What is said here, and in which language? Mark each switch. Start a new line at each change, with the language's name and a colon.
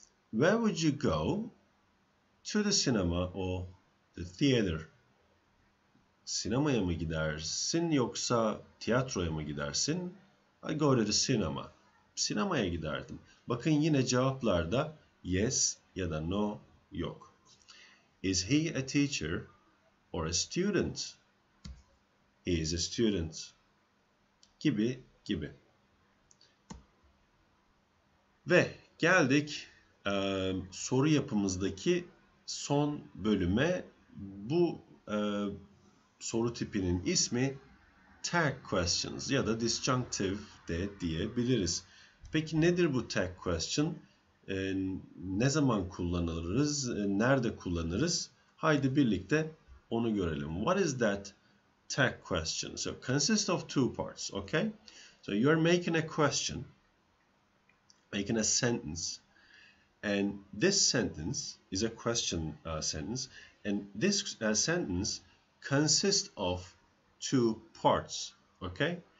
English: Where would you go? To the cinema or the theater.
Turkish: Sinemaya mı gidersin yoksa tiyatroya mı gidersin?
English: I go to the cinema.
Turkish: Sinemaya giderdim. Bakın yine cevaplarda yes ya da no yok.
English: Is he a teacher or a student? He is a student.
Turkish: Gibi gibi. Ve geldik soru yapımızdaki son bölüme. Bu soru tipinin ismi tag questions ya da disjunctive de diyebiliriz. Peki nedir bu tag question? Ne zaman kullanırız? Nerede kullanırız? Haydi birlikte onu görelim.
English: What is that tag question? So consists of 2 parts, okay? So you're making a question, making a sentence, and this sentence is a question sentence, and this sentence consists of 2 parts, okay?